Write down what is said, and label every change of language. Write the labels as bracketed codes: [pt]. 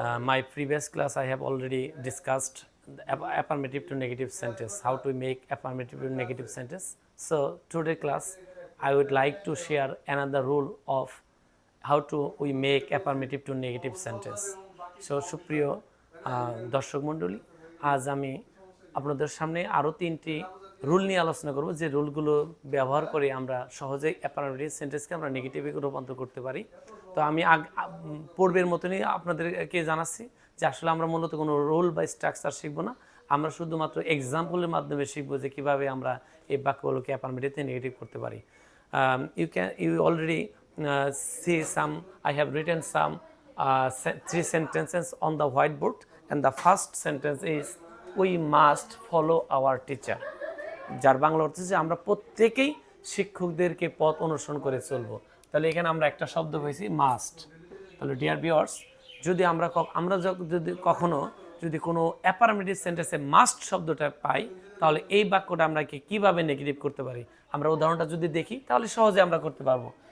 [en] My previous class I have already discussed the affirmative to negative sentence. How to make affirmative to negative sentence. So today class I would like to share another rule of how to we make affirmative to negative sentence. [bn] So সুপ্রিয় দর্শক মণ্ডলী, আজ আমি আপনাদের সামনে আরও 3টি rule নিয়ে আলোচনা করব যে রুলগুলো ব্যবহার করে আমরা সহজেই অ্যাফার্মেটিভ সেন্টেন্সকে আমরা নেগেটিভে রূপান্তর করতে পারি। তো আমি পূর্বের মতনই আপনাদেরকে জানাচ্ছি যে আসলে আমরা মূলত কোনো রুল বা স্ট্রাকচার শিখব না, আমরা শুধুমাত্র এক্সাম্পলের মাধ্যমে শিখব যে কীভাবে আমরা এই বাক্যগুলোকে অ্যাফার্মেটিভ থেকে নেগেটিভ করতে পারি। [en] You already see some, I have written some 3 sentences on the whiteboard, and the first sentence is we must follow our teacher. [bn] যার বাংলা অর্থ হচ্ছে আমরা প্রত্যেকেই শিক্ষকদেরকে পথ অনুসরণ করে চলবো। তাহলে এখানে আমরা একটা শব্দ পেয়েছি মাস্ট। তাহলে ডিয়ার ভিউয়ার্স, যদি আমরা যদি কখনো কোনো অ্যাফার্মেটিভ সেন্টেন্সে মাস্ট শব্দটা পাই, তাহলে এই বাক্যটা আমরা কিভাবে নেগেটিভ করতে পারি আমরা উদাহরণটা যদি দেখি তাহলে সহজে আমরা করতে পারবো।